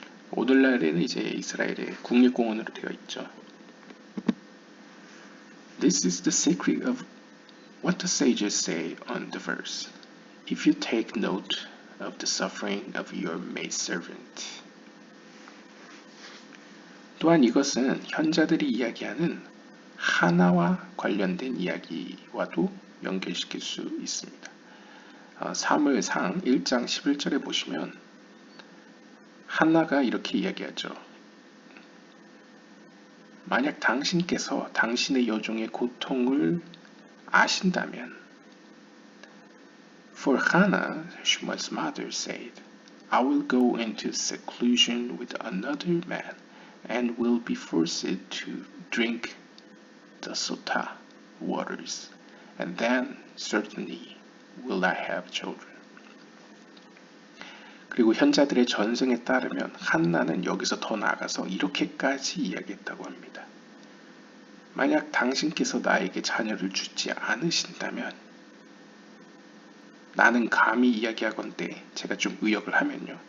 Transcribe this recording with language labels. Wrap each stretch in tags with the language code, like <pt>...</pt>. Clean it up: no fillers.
<ko>오늘날에는 이제 이스라엘의 국립공원으로 되어 있죠.</ko> <en>This is the secret of what the sages say on the verse. If you take note of the suffering of your maidservant.</en> <ko>또한 이것은 현자들이 이야기하는 하나와 관련된 이야기와도 연결시킬 수 있습니다. 사무엘상 1장 11절에 보시면 한나가 이렇게 이야기하죠. 만약 당신께서 당신의 여종의 고통을 아신다면</ko> <en>For Hannah, Shmuel's mother said, I will go into seclusion with another man and will be forced to drink the sotah waters, and then certainly will I have children.</en> <ko>그리고 현자들의 전승에 따르면 한나는 여기서 더 나아가서 이렇게까지 이야기했다고 합니다. 만약 당신께서 나에게 자녀를 주지 않으신다면 나는 감히 이야기하건대 제가 좀 의역을 하면요.</ko>